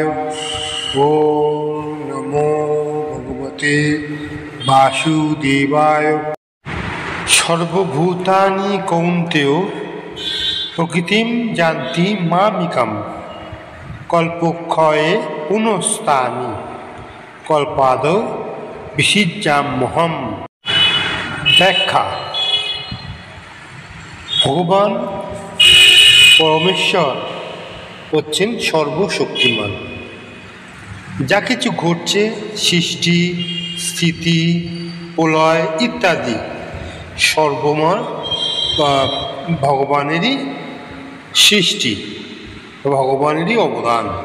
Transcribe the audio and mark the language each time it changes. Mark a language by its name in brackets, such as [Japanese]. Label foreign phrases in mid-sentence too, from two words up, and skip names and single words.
[Sanskrit] ओम नमो भगवते वासुदेवाय। सर्वभूतानि कौन्तेय प्रकृतिं यान्ति मामिकं कल्पक्षये पुनस्तानि कल्पादौ বিসিজ্জাম্যহম। [Bangla] ব্যাখ্যা। ভগবান পরমেশ্বর হচ্ছেন সর্বশক্তিমান। যা কিছু ঘটছে, সৃষ্টি, স্থিতি, প্রলয় ইত্যাদি সর্বময় ভগবানেরই সৃষ্টি, ভগবানেরই অবদান।